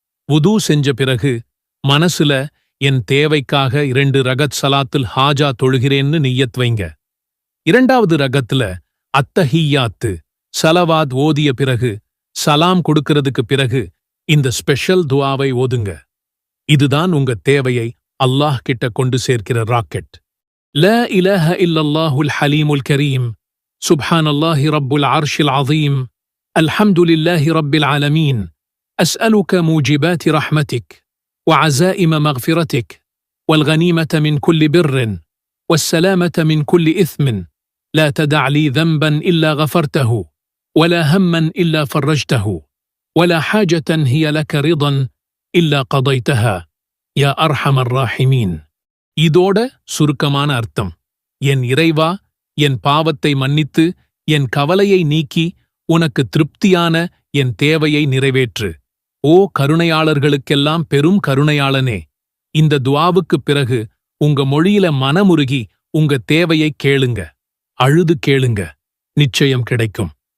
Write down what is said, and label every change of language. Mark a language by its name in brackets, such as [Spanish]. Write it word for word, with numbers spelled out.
[Tamil] வுது செஞ்ச பிறகு மனசுல என் தேவைக்காக இரண்டு ரகத் சலாத்துல் ஹாஜா தொழுகிறேன்னு நிய்யத் வைங்க. இரண்டாவது ரகத்துல அத்தஹியாத்து சலவாத் ஓதிய பிறகு, சலாம் கொடுக்கிறதுக்கு பிறகு இந்த ஸ்பெஷல் துஆவை ஓதுங்க. இதுதான் உங்க தேவையை அல்லாஹ் கிட்ட கொண்டு சேர்க்கிற ராக்கெட். [Arabic] ல இலஹ இல்லல்லாஹுல் ஹலீமுல் கரீம், சுப்ஹானல்லாஹி ரப்புல் அர்ஷில் அதீம், அல்ஹம்துலில்லாஹி ரப்பில் ஆலமீன், أسألك موجبات رحمتك وعزائم مغفرتك والغنيمة من كل بر والسلامة من كل إثم. لا تدع لي ذنبا إلا غفرته ولا هما إلا فرجته ولا حاجة هي لك رضا إلا قضيتها يا أرحم الراحمين. [Tamil] இதோட சுருக்கமான அர்த்தம்: என் இறைவா, என் பாவத்தை மன்னித்து, என் கவலையை நீக்கி, உனக்கு திருப்தியான என் தேவையை நிறைவேற்று. ஓ கருணையாளர்களுக்கெல்லாம் பெரும் கருணையாளனே. இந்த துஆவுக்குப் பிறகு உங்க மொழியில மனமுருகி உங்க தேவையை கேளுங்க, அழுது கேளுங்க. நிச்சயம் கிடைக்கும்.